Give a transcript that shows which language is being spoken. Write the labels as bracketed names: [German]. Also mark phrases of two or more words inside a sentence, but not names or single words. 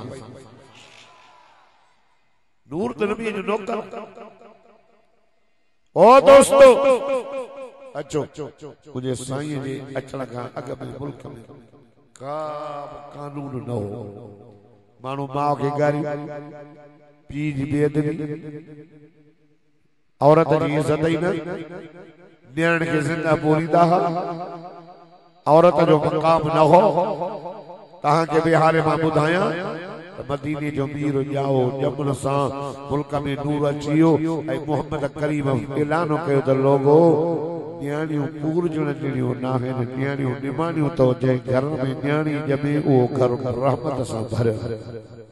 [Sindhi] नूर त नबी जो नौकर। ओ दोस्तो अचो, मुझे साईं जे अचण खां अॻ में मुल्क में का कानून न हो। माण्हू माउ खे गारी, पीउ जी बेअदबी, औरत जी इज्जत ही न, नियण के जिंदा बोलीदा हा, औरत जो मकाम न हो। तहां के बिहारे मां ॿुधाया मदीने जो मीर जाओ जमण सां मुल्क में नूर अचियो ऐं मोहम्मद करीम ऐलान कयो त लोगो न्याणियूं पूरजण जहिड़ियूं न आहिनि, न्याणियूं निमाणियूं तो जंहिं घर में न्याणी ॼमे उहो घर रहमत सां भरियल।